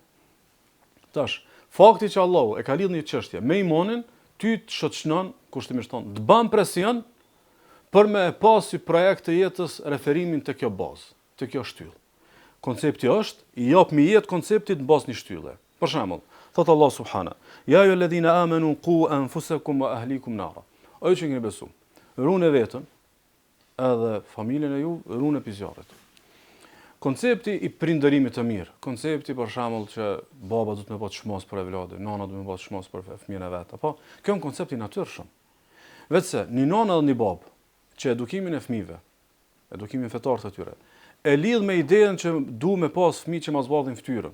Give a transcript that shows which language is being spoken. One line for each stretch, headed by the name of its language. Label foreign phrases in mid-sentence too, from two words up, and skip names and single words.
Albanian: Tash, fakti që Allahu e ka lidhur një çështje me imanin, ty të shoqënon kushtimisht ton, të bën presion për me e pas si projekt të jetës referimin të kjo bazë, të kjo shtyllë. Koncepti është, i jap me jetë konceptit në bazë një shtylle. Për shembull,
Arabic: thot الله سبحانه يا أيها الذين آمنوا قوا أنفسكم وأهليكم نارا.
Albanian: O ju që keni besuar, runi vetën, edhe familjen e ju, runi prej zjarrit. Koncepti i prindërimit të mirë, koncepti për shembull që baba do të më bëj çmos për evladin, nana do të më bëj çmos për fëmijën e vet, apo kjo është koncepti i natyrshëm. Vetëse një nana dhe një babë që edukimin e fëmijëve, edukimin fetar të tyre, e lidh me idenë që duhet me pas fëmijë që mas zbardhin fytyrën.